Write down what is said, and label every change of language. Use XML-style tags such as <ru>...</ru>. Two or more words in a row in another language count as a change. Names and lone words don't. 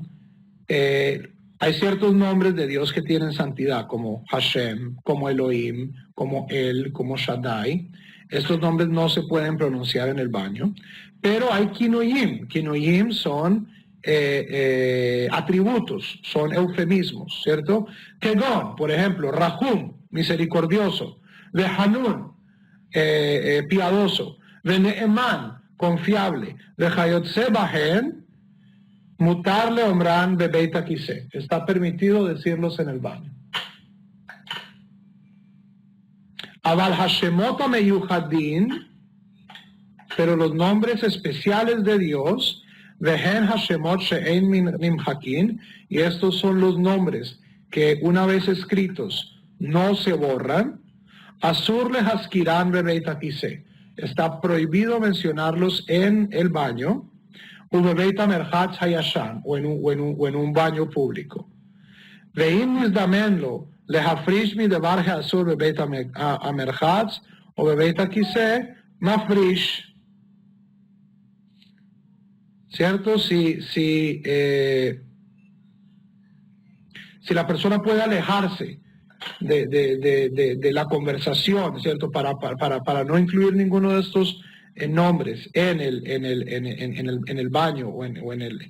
<es>Hay ciertos nombres de Dios que tienen santidad, como Hashem, como Elohim, como El, como Shaddai. Estos nombres no se pueden pronunciar en el baño, pero hay kinoyim. Kinoyim son atributos, son eufemismos, ¿cierto? Kegon, por ejemplo, Rahum, misericordioso,</es> <he>Vehanun, piadoso, Veneeman, confiable, וכיוצא בהן מותר לאמרן בבית הכסא.</he> <es>Está permitido decirlos en el baño.</es> <he>אבל השמות המיוחדין,</he> <es>pero los nombres especiales de Dios,</es> <he>והן השמות שאין נמחקין,</he> <es>y estos son los nombres que una vez escritos no se borran.</es> <he>אסור להזכירן בבית הכסא.</he> <es>Está prohibido mencionarlos en el baño. O en un baño público.</es> <he>ואם נזדמן לו להפריש מדבר אסור בבית המרחץ או בבית הכסא מפריש.</he> <es>¿Cierto? Si la persona puede alejarse de la conversación, ¿cierto? Para no incluir ninguno de estos nombres en el baño o en el...</es>